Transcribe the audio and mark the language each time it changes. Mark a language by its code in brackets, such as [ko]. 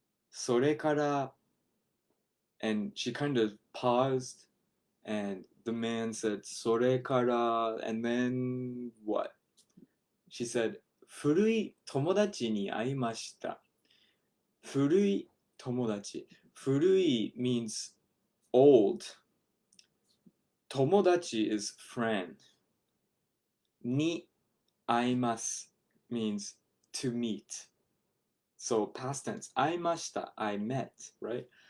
[en] それから, and she kind of paused, and the man said, それから, and then what? She said, [ja] 古い友達に会いました。古い友達。 [en] 古い means old. 友達 is friend. に会います means to meet. So past tense. 会いました。I met, right?